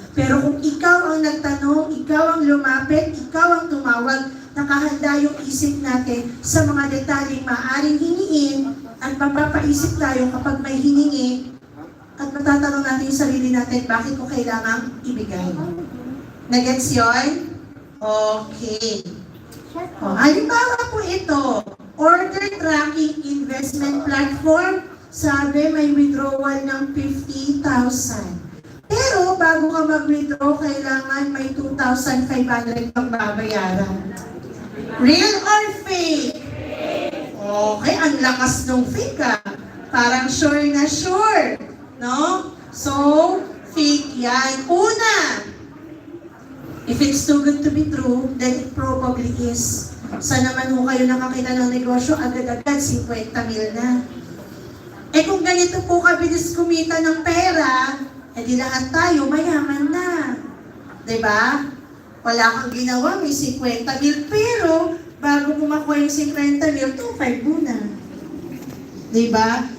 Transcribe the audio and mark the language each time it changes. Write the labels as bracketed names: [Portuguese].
[Filipino] Pero kung ikaw ang nagtanong, ikaw ang lumapit, ikaw ang tumawag, nakahanda yung isip natin sa mga detalyeng maaaring hiniin at mapapaisip tayo kapag may hiningi at matatanong natin yung sarili natin, bakit ko kailangang ibigay? Nagets yun? Okay. Halimbawa po ito, order tracking investment platform, sabi may withdrawal ng 50,000. Pero bago ka mag-withdraw, kailangan may 2,500 kang babayaran. [English] Real or fake? [Filipino] Okay, ang lakas ng fake Parang sure na sure. No? So, fake yan. Una, [English] if it's too good to be true, then it probably is. [Filipino] Saan naman ho kayo nakakita ng negosyo, agad-agad 50 mil na. Eh kung ganito po kabilis kumita ng pera, edi lahat tayo mayaman na. Diba? Wala kang ginawa, may 50 mil, pero bago mo makuha yung 50 mil, 2.5 muna. Diba?